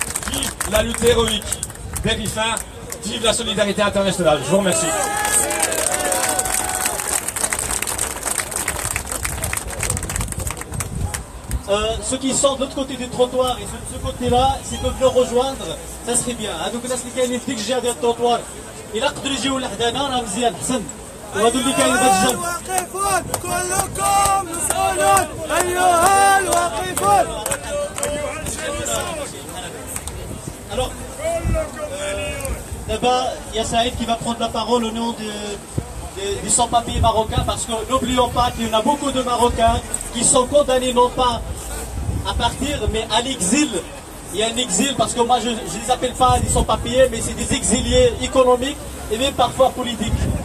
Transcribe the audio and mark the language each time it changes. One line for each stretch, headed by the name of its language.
French: Vive la lutte héroïque des rifins, vive la solidarité internationale. Je vous remercie. Ceux qui sont de l'autre côté du trottoir et ceux de ce côté-là, s'ils peuvent le rejoindre, ça serait bien.
Arabic: هذوك الناس اللي كاينين في ديك الجهه ديال التروطوار إلا قدروا يجيو لحدانا راه مزيان حسن. وهذو اللي كاينين في هذا الجنب. واقفون كلكم مسؤولون أيها الواقفون.
French: Alors, d'abord, il y a Saïd qui va prendre la parole au nom des sans-papiers marocains, parce que n'oublions pas qu'il y en a beaucoup de Marocains qui sont condamnés non pas à partir, mais à l'exil. Il y a un exil, parce que moi je ne les appelle pas des sans-papiers, mais c'est des exiliés économiques et même parfois politiques.